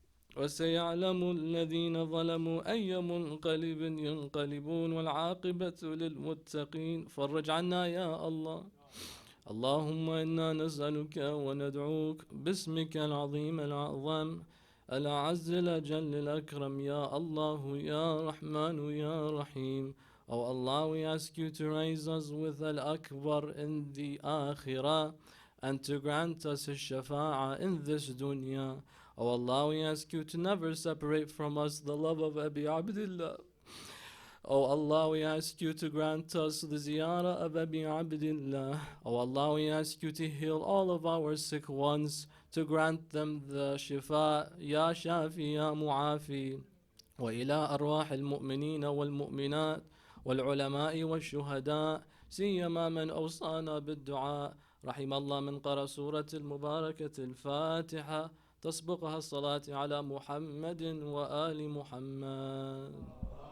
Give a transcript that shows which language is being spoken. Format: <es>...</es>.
<ar>وسيعلم الذين ظلموا أي منقلب ينقلبون والعاقبة للمتقين. فرج عنا يا الله. اللهم إنا نسألك وندعوك باسمك العظيم الأعظم الأعز الأجل الأكرم يا الله يا رحمن يا رحيم.</ar> <en>Oh Allah, we ask you to raise us with Al-Akbar in the Akhirah and to grant us His Shafa'ah in this dunya. Oh Allah, we ask you to never separate from us the love of Abi Abdullah. Oh Allah, we ask you to grant us the ziyarah of Abi Abdullah. Oh Allah, we ask you to heal all of our sick ones, to grant them the shifa, Ya Shafi, Ya Mu'afi.</en> <ar>وإلى أرواح المؤمنين والمؤمنات والعلماء والشهداء سيما من أوصانا بالدعاء. رحم الله من قرأ سورة المباركة الفاتحة تسبقها الصلاة على محمد وآل محمد.</ar>